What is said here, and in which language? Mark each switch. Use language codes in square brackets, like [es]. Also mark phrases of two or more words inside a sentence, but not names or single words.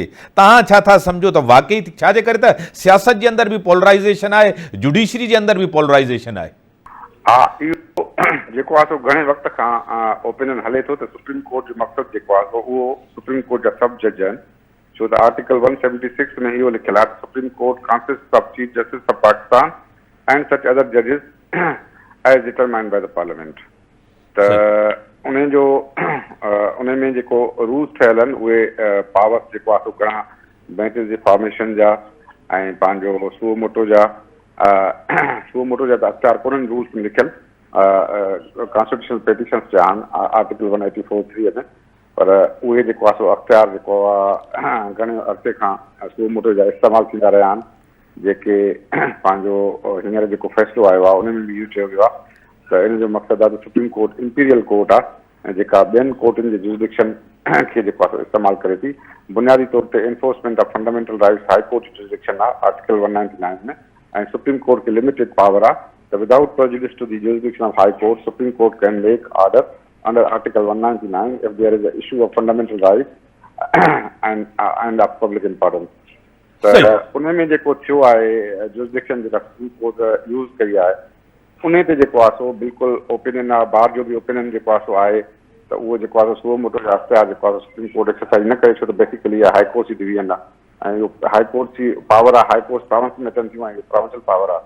[sd] तव्हां छा था सम्झो त वाकई छाजे करे त सियासत जे अंदरि बि पोलराइज़ेशन आहे, जुडिशरी जे अंदरि बि पोलराइज़ेशन आहे? हा, इहो जेको आहे सो घणे वक़्त खां ओपिनियन हले थो त [en] Supreme Court [sd] जो मक़सदु जेको आहे सो उहो [en] Supreme Court [sd] जा सब जज आहिनि, छो त आर्टिकल 176 में इहो लिखियलु आहे त [en] Supreme Court consist of Chief Justice of Pakistan and such other judges as determined by the parliament। [sd] त उन में जेको रूल्स ठहियल आहिनि उहे पावर्स जेको आहे सो घणा बेंचिस जे फॉर्मेशन जा ऐं पंहिंजो [la] suo motu [sd] जा त अख़्तियार कोन्हनि रूल्स में लिखियल, [en] constitutional petitions [sd] जा आहिनि आर्टिकल 184(3) में, पर उहे जेको आहे सो अख़्तियार जेको आहे घणे अरसे खां [la] suo motu [sd] जा इस्तेमालु थींदा रहिया आहिनि, जेके पंहिंजो हींअर जेको फ़ैसिलो आयो आहे उन में बि इहो चयो वियो आहे त इन जो मक़सदु आहे त [en] Supreme Court imperial court [sd] आहे ऐं जेका ॿियनि कोर्टनि जे जुरिडिक्शन खे जेको आहे इस्तेमालु करे थी। बुनियादी तौर ते [en] enforcement of fundamental rights High Court jurisdiction आहे Article 199 [sd] में, ऐं [en] Supreme Court खे limited power [sd] आहे त [en] without prejudice to the jurisdiction of High Court Supreme Court can make order under Article 199 if there is a issue of fundamental rights and of public importance. [sd] त उन में जेको थियो आहे जुरिडिक्शन जेका [en] Supreme Court use [sd] कई आहे उन ते जेको आहे सो बिल्कुलु ओपिनियन आहे, बार जो बि ओपिनियन जेको आहे सो आहे त उहो जेको आहे [la] suo motu [sd] जा अख़्तियार जेको आहे [en] Supreme Court exercise [sd] न करे, छो त बेसिकली [en] High Court [sd] जी डिवीजन आहे ऐं इहो [en] High Court [sd] जी पावर आहे, [en] High Court province [sd] में अचनि थियूं ऐं इहो [en] provincial power [sd] आहे।